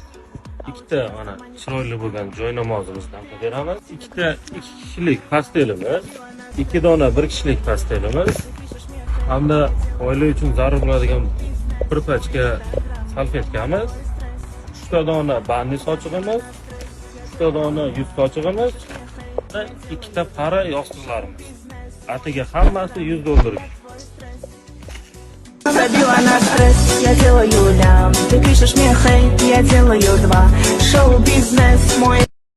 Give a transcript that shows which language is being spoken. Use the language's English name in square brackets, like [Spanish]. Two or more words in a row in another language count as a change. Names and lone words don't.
[Uzbek] ikkita mana chiroyli bo'lgan joy namozimizdan beramiz, ikkita 2 kishilik pastelimiz, 2 dona 1 kishilik pastelimiz, hamda oila uchun zarur bo'ladigan bir pachka salfetkamiz, 3 ta dona bandiz sochig'imiz, 3 ta dona yuz sochig'imiz va 2 ta para yostiqlarimiz. Atiga hammasi $100. [Russian] Забила на стресс, я делаю лям. Ты пишешь мне хейт, я делаю два. Шоу-бизнес мой.